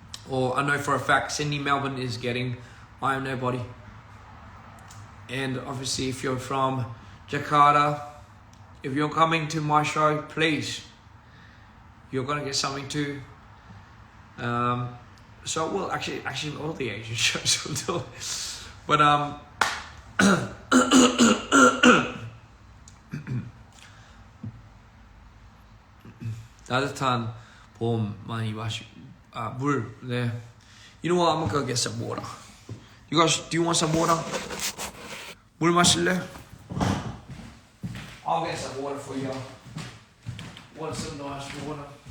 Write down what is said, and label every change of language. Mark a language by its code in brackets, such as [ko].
[en] Or I know for a fact Sydney, Melbourne is getting I Am Nobody. And obviously if you're from Jakarta, if you're coming to my show, please, you're gonna get something too. So well, actually, all the Asian shows will do it. But 따뜻한 봄 많이 물. [ko] 네. [en] You know what? I'm gonna go get some water. You guys, do you want some water? [ko] 물 마실래? [en] I'll get some water for you. Want some nice water?